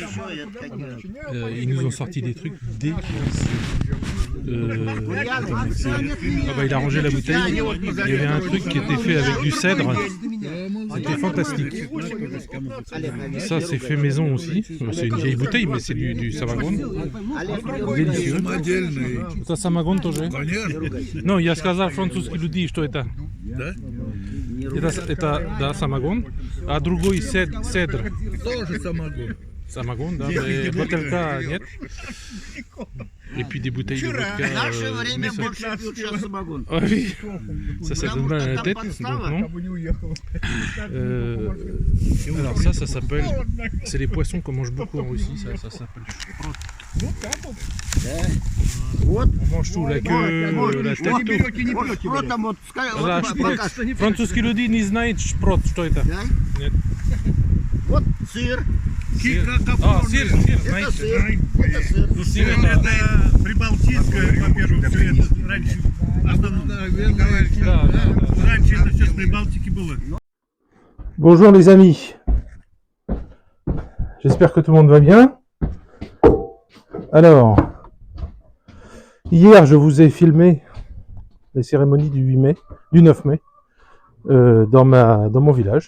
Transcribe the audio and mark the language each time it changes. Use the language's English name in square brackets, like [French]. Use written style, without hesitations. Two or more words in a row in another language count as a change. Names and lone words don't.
[French] Ils nous ont sorti des trucs dégueulasses. Ah bah il a rangé la bouteille, il y avait un truc qui était fait avec du cèdre, c'était fantastique. Ça c'est fait maison aussi, c'est une vieille bouteille mais c'est du samagон, délicieux. [Russian] Это самогон тоже? Ну, я сказал французские люди, что это. Это да, самогон, а другой цедр. Тоже самогон. Самогон, да, mais бутылка нет. [French] Et puis des bouteilles de vodka. Ah oui, ça donne mal à la tête, donc non. Alors ça s'appelle, c'est les poissons qu'on mange beaucoup en Russie, ça s'appelle шпрот. On mange tout, la queue, la tête, tout. [Russian] Да, шпрот. Французские люди не знают шпрот, что это. Нет. Вот сыр. А, сыр, знаете. Ну, сыр это прибалтийское, во-первых, все это раньше. Раньше это все с Прибалтики было. [French] Bonjour les amis. J'espère que tout le monde va bien. Alors, hier je vous ai filmé les cérémonies du 9 mai, dans mon village.